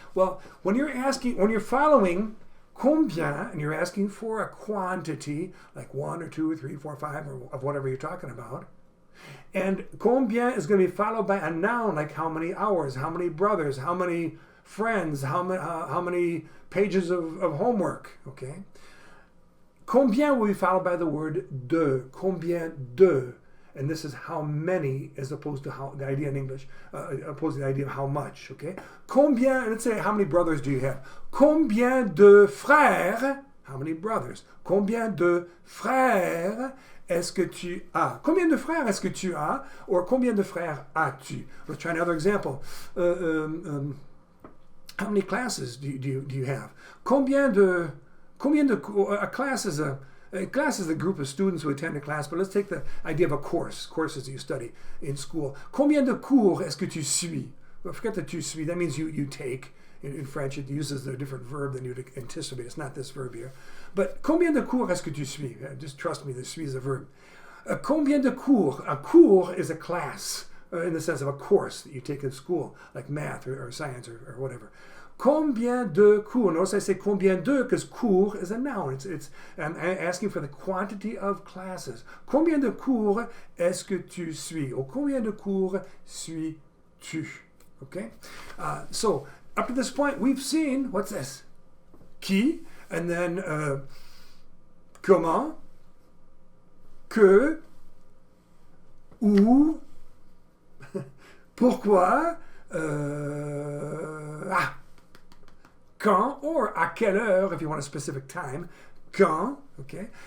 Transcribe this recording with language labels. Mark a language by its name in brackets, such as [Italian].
[English] Well, when you're following combien and you're asking for a quantity, like 1 or 2 or 3, 4, 5, or of whatever you're talking about, and combien is going to be followed by a noun, like how many hours, how many brothers, how many friends, how many pages of homework, okay? Combien will be followed by the word de. Combien de. And this is how many as opposed to how the idea in English, opposed to the idea of how much, okay? Combien, let's say, how many brothers do you have? [French] Combien de frères? [English] How many brothers? [French] Combien de frères est-ce que tu as? Combien de frères est-ce que tu as? Or combien de frères as-tu? [English] Let's try another example. How many classes do you have? A class is a group of students who attend a class, but let's take the idea of a course, courses that you study in school. [French] Combien de cours est-ce que tu suis? [English] Well, forget the tu suis, that means you take. In French, it uses a different verb than you'd anticipate. It's not this verb here. But [French] combien de cours est-ce que tu suis? [English] Just trust me, the suis is a verb. Combien de cours? A cours is a class, in the sense of a course that you take in school, like math or science or whatever. Combien de cours? Notice I say combien de because cours is a noun. I'm asking for the quantity of classes. [French] Combien de cours est-ce que tu suis? Or combien de cours suis-tu? [English] Okay? So, up to this point, we've seen, what's this? Qui, and then comment, que, où, pourquoi, quand, or à quelle heure, if you want a specific time, quand, okay?